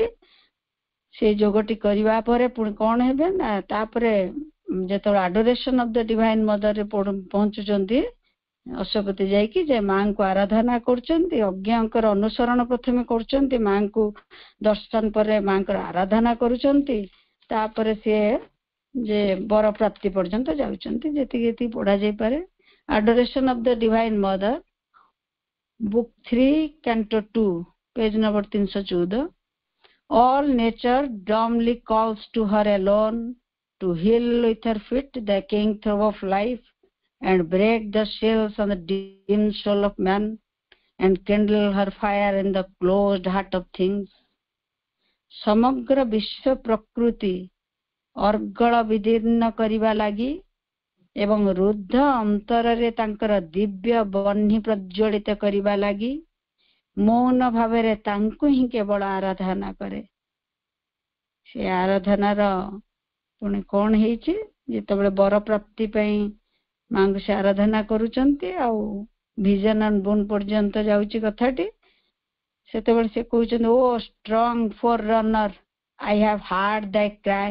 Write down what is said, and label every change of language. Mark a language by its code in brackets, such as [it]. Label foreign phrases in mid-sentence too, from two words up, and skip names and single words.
[or] ସେଇ ଯୋଗଟି କରିବା ପରେ ପୁଣି କଣ ହେବେ ନା ତାପରେ ଯେତେବେଳେ ଆଡୋରେସନ ଅଫ ଦ ଡିଭାଇନ ମଦରରେ ପହଞ୍ଚୁଛନ୍ତି ଅଶ୍ୱପତି, ଯାଇକି ଯେ ମାଙ୍କୁ ଆରାଧନା କରୁଛନ୍ତି, ଅଜ୍ଞଙ୍କର ଅନୁସରଣ ପ୍ରଥମେ କରୁଛନ୍ତି, ମାଙ୍କୁ ଦର୍ଶନ ପରେ ମାଙ୍କର ଆରାଧନା କରୁଛନ୍ତି, ତାପରେ ସିଏ ଯେ ବର ପ୍ରାପ୍ତି ପର୍ଯ୍ୟନ୍ତ ଯାଉଛନ୍ତି। ଯେତିକି ଯେତିକି ପଢା ଯାଇପାରେ। ଆଡୋରେସନ ଅଫ ଦ ଡିଭାଇନ ମଦର, ବୁକ୍ 3 କ୍ୟାଣ୍ଟୋ 2 [en] page number [or] 314। [en] All nature dumbly calls to her alone to heal with her feet the king throb of life and break the shells on the dim soul of man and kindle her fire in the closed heart of things. [or] ସମଗ୍ର ବିଶ୍ୱ ପ୍ରକୃତି ଅର୍ଗଳ ବିଦୀର୍ଣ୍ଣ କରିବା ଲାଗି ଏବଂ ରୁଦ୍ଧ अंतରରେ ତାଙ୍କର ଦିବ୍ୟ ବହ୍ନି ପ୍ରଜ୍ୱଳିତ କରିବା ଲାଗି ମୌନ ଭାବରେ ତାଙ୍କୁ ହିଁ କେବଳ ଆରାଧନା କରେ। ସେ ଆରାଧନାର ପୁଣି କଣ ହେଇଛି, ଯେତେବେଳେ ବର ପ୍ରାପ୍ତି ପାଇଁ ମାଙ୍କୁ ସେ ଆରାଧନା କରୁଛନ୍ତି ଆଉ ଭିଜନ ଆଣ୍ଡ ବୋନ୍ ପର୍ଯ୍ୟନ୍ତ ଯାଉଛି କଥାଟି, ସେତେବେଳେ ସେ କହୁଛନ୍ତି, [en] O strong forerunner, I have heard thy cry.